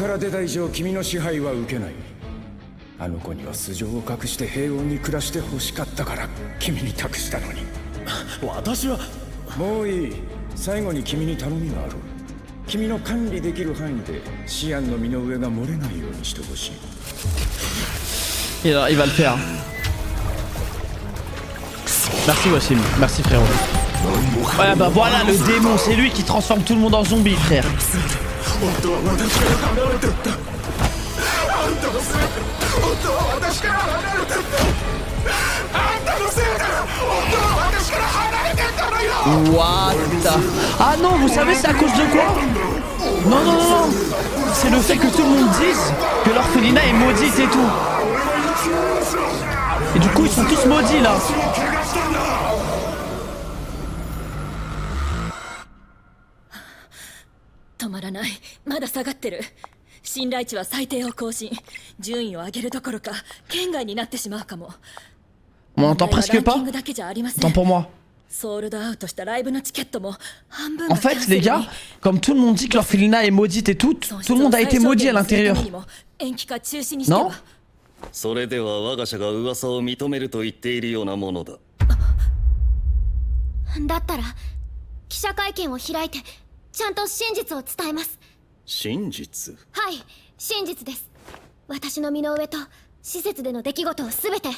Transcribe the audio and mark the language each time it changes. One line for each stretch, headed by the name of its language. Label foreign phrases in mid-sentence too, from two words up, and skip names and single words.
Japanese: ここから出た以上君の支配は受けない。あの子には素性を隠して平穏に暮らして欲しかったから君に託したのに。私はもういい。最後に君に頼みがある。君の管理できる範囲でシアンの身の上が漏れないようにしてほしい。
French: Il va le faire. Merci Wassim, merci frérot. Ouais bah voilà le démon, c'est lui qui transforme tout le monde en zombie frère.
English: What the...
French: Ah non, vous savez c'est à cause de quoi? Non non non non. C'est le fait que tout le monde dise que l'orphelinat est maudite et tout. Et du coup ils sont tous maudits là.
Japanese: 止まらない。まだ下がってる。信頼値は最低を更新。順位を上げるどころか圏外になってしまうかも。
French: On entend presque pas. Tant pour moi. En fait, les gars, comme tout le monde dit que l'orphelinat est maudite et tout, tout le monde a été maudit à l'intérieur. Non?
Japanese: それでは我が社が噂を認めると言っているようなものだ。だったら記者会見を開いてちゃんと真実を伝えます。真実？はい、真実です。私の身の上と施設での出来事をすべて。